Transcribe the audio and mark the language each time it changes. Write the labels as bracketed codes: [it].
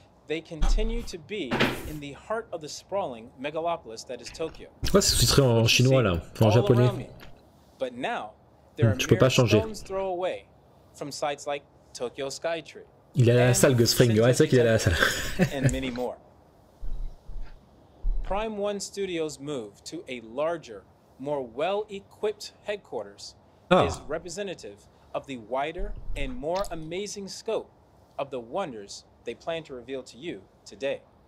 [en] They continue to be in the heart of the sprawling megalopolis that is Tokyo. [fr] Ouais, c'est sous-titré en chinois là, en japonais. [en] But now, there are [fr] Tu peux pas changer. [en] from sites like Tokyo Skytree. [fr] Il est à la salle Ghostfring, ouais, c'est vrai qu'il est à la salle. [en] And many more. Prime One Studios' move to a larger, more well-equipped headquarters is representative of the wider and more amazing scope of the wonders they plan to reveal to you today.